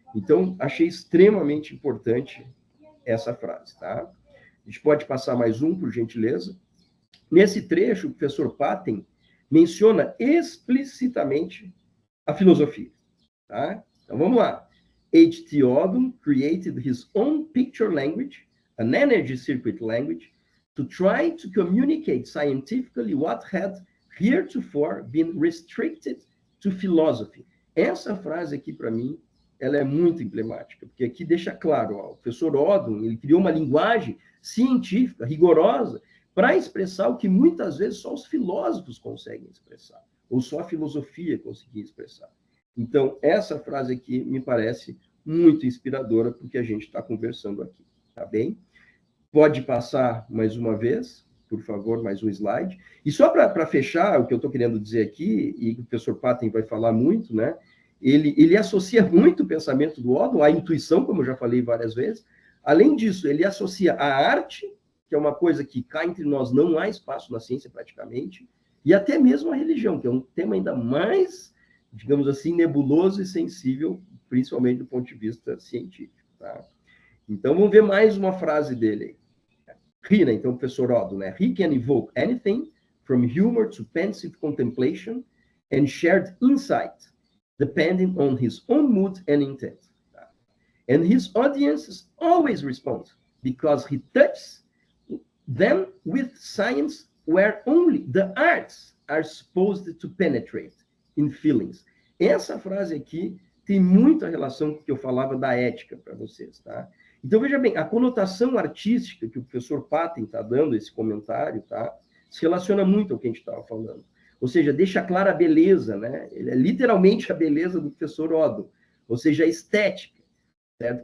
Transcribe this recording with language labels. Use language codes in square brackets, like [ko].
[pt] Então, achei extremamente importante essa frase. Tá? A gente pode passar mais um, por gentileza. Nesse trecho, o professor Patten menciona explicitamente a filosofia. Tá? Então, vamos lá. [en] H.T. Odum created his own picture language, an energy circuit language, to try to communicate scientifically what had heretofore been restricted to philosophy. [pt] Essa frase aqui, para mim, ela é muito emblemática, porque aqui deixa claro, ó, o professor Odum, ele criou uma linguagem científica, rigorosa, para expressar o que muitas vezes só os filósofos conseguem expressar, ou só a filosofia conseguia expressar. Então, essa frase aqui me parece muito inspiradora para o que a gente está conversando aqui, tá bem? Pode passar mais uma vez, por favor, mais um slide. E só para fechar, o que eu estou querendo dizer aqui, e o professor Patten vai falar muito, né? Ele associa muito o pensamento do Odum à intuição, como eu já falei várias vezes. Além disso, ele associa a arte, que é uma coisa que cá entre nós não há espaço na ciência praticamente, e até mesmo a religião, que é um tema ainda mais, digamos assim, nebuloso e sensível, principalmente do ponto de vista científico. Tá? Então, vamos ver mais uma frase dele aí. [en] He, [pt] né? Então, o professor Odum, né? [en] He can evoke anything from humor to pensive contemplation and shared insight, depending on his own mood and intent. And his audiences always respond because he touches them with science where only the arts are supposed to penetrate in feelings. [pt] Essa frase aqui tem muita relação com o que eu falava da ética para vocês, tá? Então, veja bem, a conotação artística que o professor Patten está dando, esse comentário, tá? Se relaciona muito ao que a gente estava falando. Ou seja, deixa clara a beleza, né? Ele é literalmente a beleza do professor Odum. Ou seja, a estética. Certo?